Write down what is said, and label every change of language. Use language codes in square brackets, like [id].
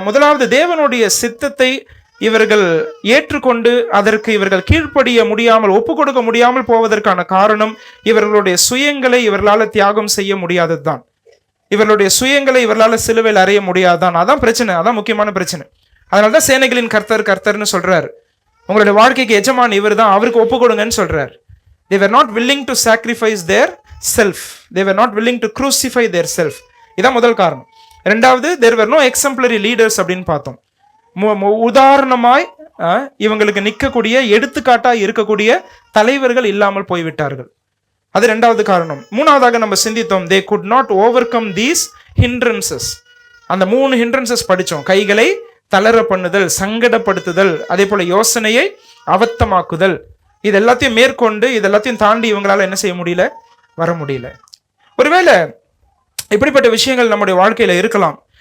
[ta] முதலாவது, தேவனுடைய சித்தத்தை இவர்கள் ஏற்றுக்கொண்டு அதற்கு இவர்கள் கீழ்ப்படிய முடியாமல், ஒப்பு கொடுக்க முடியாமல் போவதற்கான காரணம் இவர்களுடைய சுயங்களை இவர்களால் தியாகம் செய்ய முடியாதது தான். இவர்களுடைய சுயங்களை இவர்களால் சிலுவையில் அறைய முடியாதான். அதான் பிரச்சனை, அதான் முக்கியமான பிரச்சனை. அதனால தான் சேனைகளின் கர்த்தர் கர்த்தர்னு சொல்றார். உங்களுடைய வாழ்க்கைக்கு எஜமான் இவர் தான், அவருக்கு ஒப்பு கொடுங்கன்னு சொல்றார். [en] They were not willing to sacrifice their self. They were not willing to crucify their self. [ta] இதான் முதல் காரணம். ரெண்டாவது, [en] there were no exemplary leaders [ta] அப்படின்னு பார்த்தோம். உதாரணமாய் இவங்களுக்கு நிற்கக்கூடிய, எடுத்துக்காட்டாய் இருக்கக்கூடிய தலைவர்கள் இல்லாமல் போய்விட்டார்கள். அது ரெண்டாவது காரணம். மூணாவதாக நம்ம சிந்தித்தோம், [en] they could not overcome these hindrances. [ta] அந்த 3 hindrances படித்தோம். கைகளை தளர பண்ணுதல், சங்கடப்படுத்துதல், அதே போல யோசனையை அவத்தமாக்குதல். இது எல்லாத்தையும் மேற்கொண்டு, இது எல்லாத்தையும் தாண்டி இவங்களால என்ன செய்ய முடியல, வர முடியல. ஒருவேளை இப்படிப்பட்ட விஷயங்கள் நம்முடைய வாழ்க்கையில இருக்கலாம்.